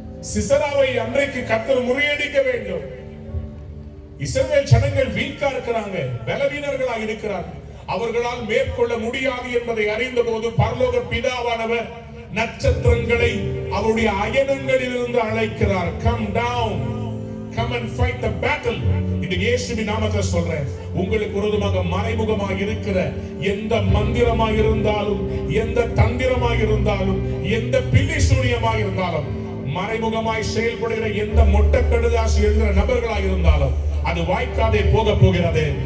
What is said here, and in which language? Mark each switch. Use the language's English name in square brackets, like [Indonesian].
[Tamil] சிசராவை அன்றைக்கு கர்த்தர் முறியடிக்க வேண்டும். இஸ்ரவேல் ஜனங்கள் வீக்கா இருக்கிறாங்க, பலவீனர்களாக இருக்கிறார்கள். அவர்களால் மேற்கொள்ள முடியாது என்பதை அறிந்த போது பரலோக பிதாவானவர் நட்சத்திரங்களை அவருடைய அயனங்களில் இருந்து அழைக்கிறார். [English] Come down, come and fight the battle. [Tamil] இந்த இயேசுவின் நாமத்தில் சொல்றேன், உங்களுக்கு விரோதமாக மறைமுகமாக இருக்கிற எந்த மந்திரமாக இருந்தாலும், எந்த தந்திரமாக இருந்தாலும், எந்த பில்லி சூனியமாக இருந்தாலும், மறைமுகமாய் செயல்படுகிற எந்த மொட்டை கடுதாசி எழுதுகிற நபர்களாக இருந்தாலும் அது வாய்க்காதே போக போகிறது.